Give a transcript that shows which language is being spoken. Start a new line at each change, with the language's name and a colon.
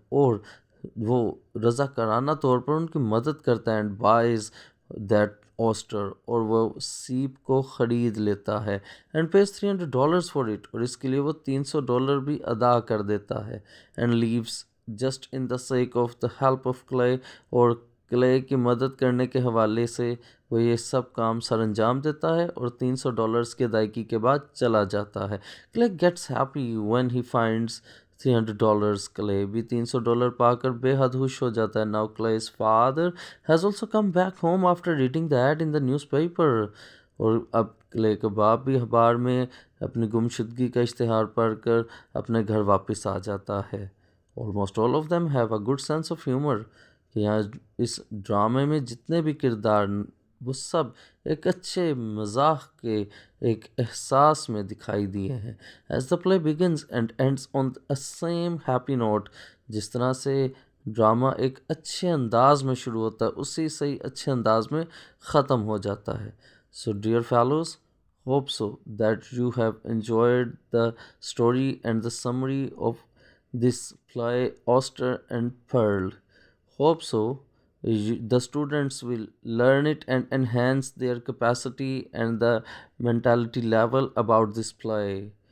Urdu: اور وہ رضاکارانہ طور پر ان کی مدد کرتا ہے.
English: And buys that oyster.
Urdu: اور وہ سیپ کو خرید لیتا ہے.
English: And pays $300 for it.
Urdu: اور اس کے لیے وہ $300 بھی ادا کر دیتا ہے.
English: And leaves just in the sake of the help of Clay.
Urdu: اور کلے کی مدد کرنے کے حوالے سے وہ یہ سب کام سر انجام دیتا ہے اور $300 کی ادائیگی کے بعد چلا جاتا ہے.
English: Clay gets happy when he finds $300.
Urdu: Clay بھی $300 پا کر بے حد خوش ہو جاتا ہے.
English: Now Clay's father has also come back home after reading the ad in the newspaper.
Urdu: اور اب کلے کے باپ بھی اخبار میں اپنی گمشدگی کا اشتہار پڑھ کر اپنے گھر واپس آ جاتا ہے.
English: Almost all of them have a good sense of humor.
Urdu: کہ یہاں اس ڈرامے میں جتنے بھی کردار وہ سب ایک اچھے مزاح کے ایک احساس میں دکھائی دیے ہیں.
English: As the play begins and ends on a same happy note.
Urdu: جس طرح سے ڈرامہ ایک اچھے انداز میں شروع ہوتا ہے اسی سے اچھے انداز میں ختم ہو جاتا ہے.
English: So dear fellows, hope so that you have enjoyed the story and the summary of this play Oyster and Pearl. Hope so. The students will learn it and enhance their capacity and the mentality level about this play.